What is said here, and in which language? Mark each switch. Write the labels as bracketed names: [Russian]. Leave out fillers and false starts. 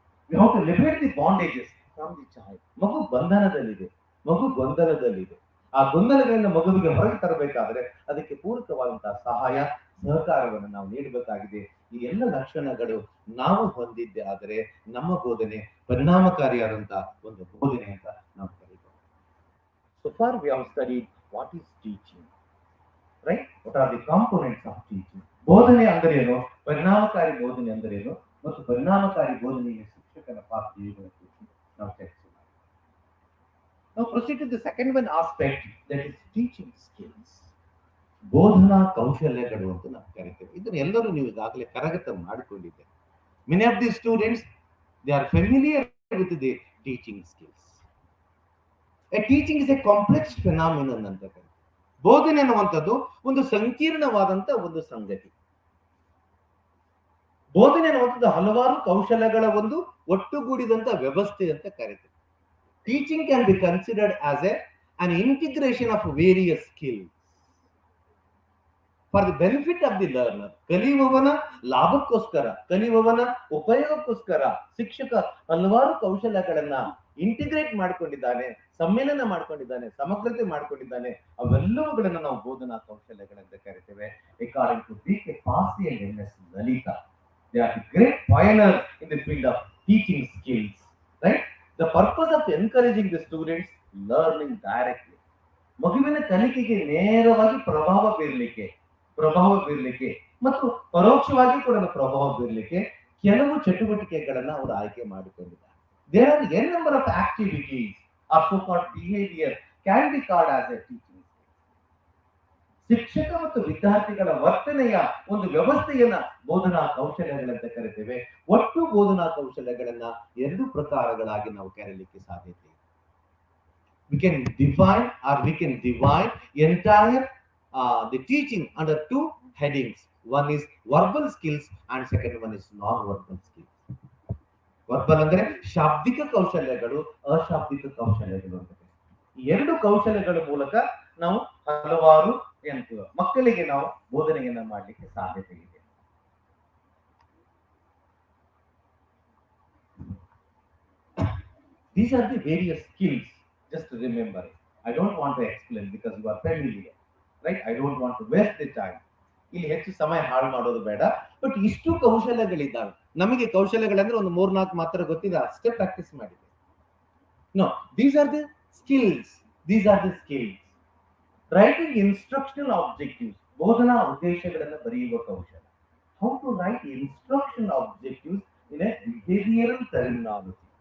[English] We have to liberate the bondages from the child. [Kannada] ಮಗು ಬಂಧನದಲ್ಲಿದೆ, ಮಗು ಗೊಂದಲದಲ್ಲಿದೆ. ಆ ಗೊಂದಲಗಳಿಂದ ಮಗುವಿಗೆ ಹೊರಗೆ ತರಬೇಕಾದ್ರೆ ಅದಕ್ಕೆ ಪೂರಕವಾದಂತಹ ಸಹಾಯ, ಸಹಕಾರವನ್ನು ನಾವು ನೀಡಬೇಕಾಗಿದೆ. ಈ ಎಲ್ಲ ಲಕ್ಷಣಗಳು ನಾವು ಹೊಂದಿದ್ದೆ ಆದರೆ ನಮ್ಮ ಬೋಧನೆ ಪರಿಣಾಮಕಾರಿಯಾದಂತಹ ಒಂದು ಬೋಧನೆ ಅಂತ ನಾವು ಕರೀಬಹುದು. [English] So far we have studied what is teaching, right? What are the components of teaching? [Kannada] ಬೋಧನೆ ಅಂದ್ರೆ ಏನು, ಪರಿಣಾಮಕಾರಿ ಬೋಧನೆ ಅಂದ್ರೆ ಏನು ಮತ್ತು ಪರಿಣಾಮಕಾರಿ ಬೋಧನೆಗೆ ಶಿಕ್ಷಕನ ಪಾತ್ರ ಏನು ನಾವು ಚರ್ಚೆ. [English] Now proceed to the second one aspect, that is teaching skills. [Kannada] ಬೋಧನಾ ಕೌಶಲ್ಯಗಳು ಅಂತ ನಾವು ಕರಿತೇವೆ. ಇದನ್ನು ಎಲ್ಲರೂ ನೀವು ಈಗಾಗಲೇ ಕರಗತ ಮಾಡಿಕೊಂಡಿದ್ದೇವೆ. [English] Many of the students, they are familiar with the teaching skills. A teaching is a complex phenomenon [Kannada] ಅಂತ ಕರೀತಾರೆ. ಬೋಧನೆ ಅನ್ನುವಂಥದ್ದು ಒಂದು ಸಂಕೀರ್ಣವಾದಂತ ಒಂದು ಸಂಗತಿ. ಬೋಧನೆ ಅನ್ನುವಂಥದ್ದು ಹಲವಾರು ಕೌಶಲ್ಯಗಳ ಒಂದು ಒಟ್ಟುಗೂಡಿದಂತ ವ್ಯವಸ್ಥೆ ಅಂತ ಕರೀತಾರೆ. [English] Teaching can be considered as an integration of various skills for the benefit of the learner. [Kannada] ಕಲಿಯುವವನ ಲಾಭಕ್ಕೋಸ್ಕರ, ಕಲಿಯುವವನ ಉಪಯೋಗಕ್ಕೋಸ್ಕರ ಶಿಕ್ಷಕ ಹಲವಾರು ಕೌಶಲ್ಯಗಳನ್ನ ಇಂಟಿಗ್ರೇಟ್ ಮಾಡ್ಕೊಂಡಿದ್ದಾನೆ, ಸಮ್ಮಿಲನ ಮಾಡ್ಕೊಂಡಿದ್ದಾನೆ, ಸಮಗ್ರತೆ ಮಾಡ್ಕೊಂಡಿದ್ದಾನೆ. ಅವೆಲ್ಲವುಗಳನ್ನ ನಾವು ಬೋಧನಾ ಕೌಶಲ್ಯಗಳೆಂದು ಕರಿತೇವೆ. [English] According to B.K. Cace and M.S. Lalita, they are the great pioneers in the field of teaching skills, right? The purpose of encouraging the students learning directly. [Kannada] ಮಗುವಿನ ಕಲಿಕೆಗೆ ನೇರವಾಗಿ ಪ್ರಭಾವ ಬೀರಲಿಕ್ಕೆ ಮತ್ತು ಪರೋಕ್ಷವಾಗಿ ಕೂಡ ಪ್ರಭಾವ ಬೀರಲಿಕ್ಕೆ ಕೆಲವು ಚಟುವಟಿಕೆಗಳನ್ನ ಅವರು ಆಯ್ಕೆ ಮಾಡಿಕೊಂಡಿದ್ದಾರೆ. [English] There are n number of activities or so-called behavior can be called as a teaching. [Kannada] ಶಿಕ್ಷಕ ಮತ್ತು ವಿದ್ಯಾರ್ಥಿಗಳ ವರ್ತನೆಯ ಒಂದು ವ್ಯವಸ್ಥೆಯನ್ನ ಬೋಧನಾ ಕೌಶಲ್ಯಗಳಂತ ಕರಿತೇವೆ. ಒಟ್ಟು ಬೋಧನಾ ಕೌಶಲ್ಯಗಳನ್ನ ಎರಡು ಪ್ರಕಾರಗಳಾಗಿ ನಾವು ಕರೆಯಲಿಕ್ಕೆ ಸಾಧ್ಯತೆ ಇದೆ. [English] We can define or we can divide entire the teaching under two headings. One is verbal skills and second one is non-verbal skills. [Kannada] Verbal ಅಂದ್ರೆ ಶಾಬ್ದಿಕ ಕೌಶಲ್ಯಗಳು, ಅಶಾಬ್ದಿಕ ಕೌಶಲ್ಯಗಳು ಅಂತ. ಈ ಎರಡು ಕೌಶಲ್ಯಗಳ ಮೂಲಕ ನಾವು ಹಲವಾರು ಮಕ್ಕಳಿಗೆ ನಾವು ಬೋಧನೆಯನ್ನ ಮಾಡಲಿಕ್ಕೆ ಸಾಧ್ಯತೆ ಇದೆ. [English] These are the various skills. Just remember it. I don't want to explain because you are familiar, right? I don't want to waste the time. [Kannada] ಇಲ್ಲಿ ಹೆಚ್ಚು ಸಮಯ ಹಾಳು ಮಾಡೋದು ಬೇಡ. ಬಟ್ ಇಷ್ಟು ಕೌಶಲ್ಯಗಳಿದ್ದಾವೆ. ನಮಗೆ ಕೌಶಲ್ಯಗಳಂದ್ರೆ ಒಂದು 3-4 ಮಾತ್ರ ಗೊತ್ತಿದೆ, ಅಷ್ಟೇ ಪ್ರಾಕ್ಟೀಸ್ ಮಾಡಿದೆ. [English] No, these are the skills. These are the skills. Writing instructional objectives. [Kannada] ಬೋಧನಾ ಉದ್ದೇಶಗಳನ್ನು ಬರೆಯುವ ಕೌಶಲ. [English] How to write instructional objectives in a behavioral terminology.